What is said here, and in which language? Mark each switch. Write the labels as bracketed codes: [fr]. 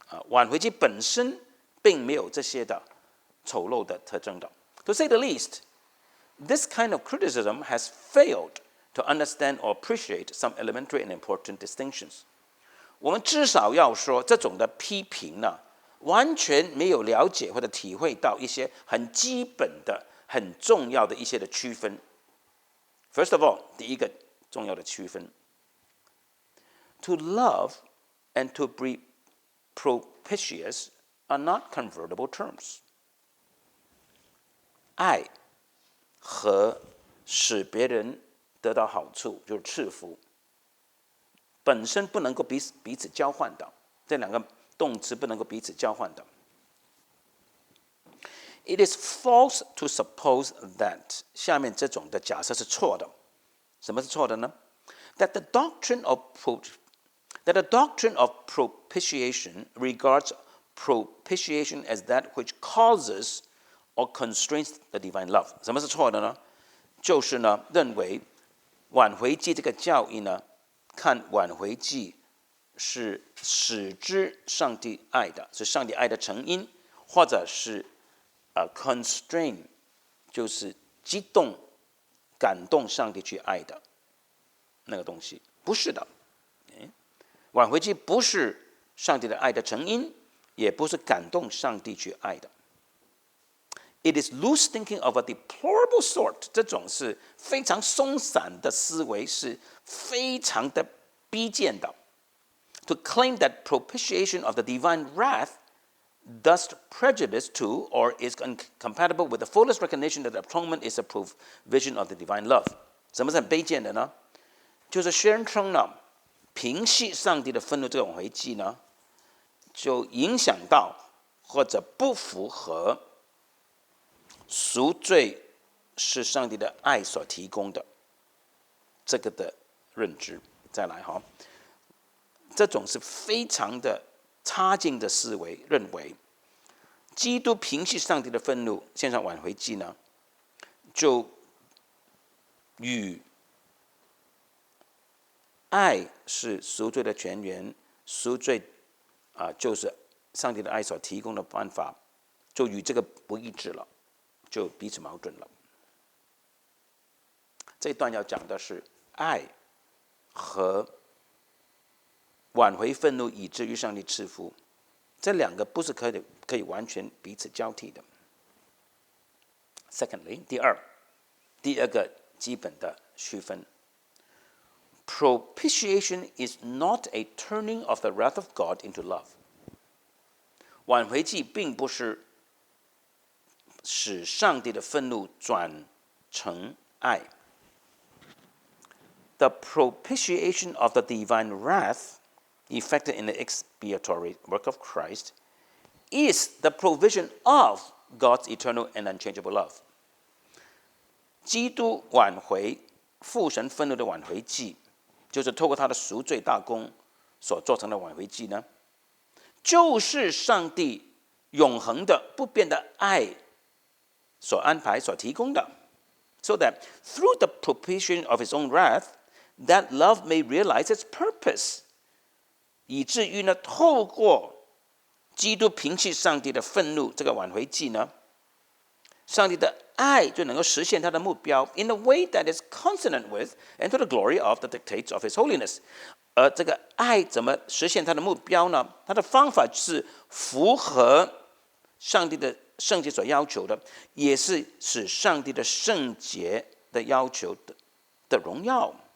[zh] 挽回祭本身并没有这些的丑陋的特征的。 [en] To say the least, this kind of criticism has failed to understand or appreciate some elementary and important distinctions. [zh] 我们至少要说，这种的批评呢，完全没有了解或者体会到一些很基本的、很重要的一些的区分。 [en] First of all， [zh] 第一个重要的区分 [en] ，to love and to be propitious are not convertible terms. [zh] 爱和使别人得到好处，就是赐福，本身不能够彼此交换的，这两个动词不能够彼此交换的。 [en] It is false to suppose that [zh] 下面这种的假设是错的。什么是错的呢？ [en] That the doctrine of propitiation regards propitiation as that which causes or constrains the divine love. [zh] 什么是错的呢？就是呢，认为挽回祭这个教义呢，看挽回祭是使之上帝爱的，是上帝爱的成因，或者是constrain， 就是激动、感动上帝去爱的那个东西，不是的。挽回祭不是上帝的爱的成因，也不是感动上帝去爱的。 [en] It is loose thinking of a deplorable sort. [zh] 这种是非常松散的思维，是非常的逼贱的。 [en] To claim that propitiation of the divine wrath does prejudice to or is incompatible with the fullest recognition that atonement is a provision of the divine love. [zh] 什么是很卑贱的呢？就是宣称呢，平息上帝的愤怒这种回祭呢，就影响到或者不符合赎罪是上帝的爱所提供的这个的认知。再来哈，这种是非常的差劲的思维，认为基督平息上帝的愤怒，献上挽回祭呢，就与爱是赎罪的泉源，赎罪就是上帝的爱所提供的办法，就与这个不一致了，就彼此矛盾了。这一段要讲的是爱和挽回愤怒以至于上帝赐福，这两个不是可以完全彼此交替的。 [en] Secondly， [zh] 第二个基本的区分。 [en] Propitiation is not a turning of the wrath of God into love. [zh] 挽回祭并不是使上帝的愤怒转成爱。 [en] The propitiation of the divine wrath, effected in the expiatory work of Christ, is the provision of God's eternal and unchangeable love. [zh] 基督挽回父神愤怒的挽回祭，就是透过他的赎罪大功所做成的挽回祭呢，就是上帝永恒的不变的爱所安排所提供的。 [en] So that through the propitiation of his own wrath, that love may realize its purpose. [zh] 以至于呢，透过基督平息上帝的愤怒这个挽回祭呢，上帝的爱就能够实现他的目标 [en] in a way that is consonant with and to the glory of the dictates of his holiness. [zh] 而这个爱怎么实现他的目标呢？他的方法是符合上帝的圣洁所要求的，也是使上帝的圣洁的要求的荣耀。